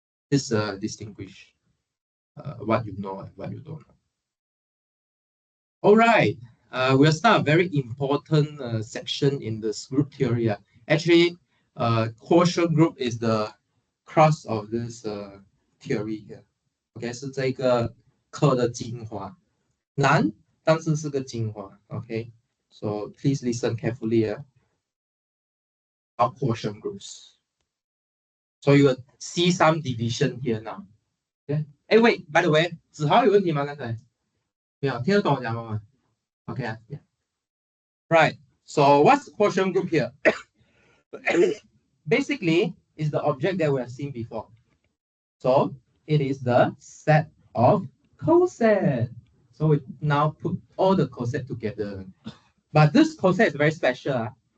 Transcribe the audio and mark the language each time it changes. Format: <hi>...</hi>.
<en>This distinguish what you know and what you don't know. All right. We'll start a very important section in this group theory. Actually, quotient group is the crux of this theory here.</en> <zh>OK， 是这个课的精华，难，但是是个精华。</zh> <en>OK，so please listen carefully about quotient groups. So you will see some division here now. OK， 哎，wait, by the way， 子豪有问题吗？</en> <zh>刚才没有，听得懂我讲吗 ？OK 啊 ， right.</zh> <en>So what's the quotient group here? Basically, is the object that we have seen before. So it is the set of cosets. So we now put all the cosets together. But this coset is very special.</en>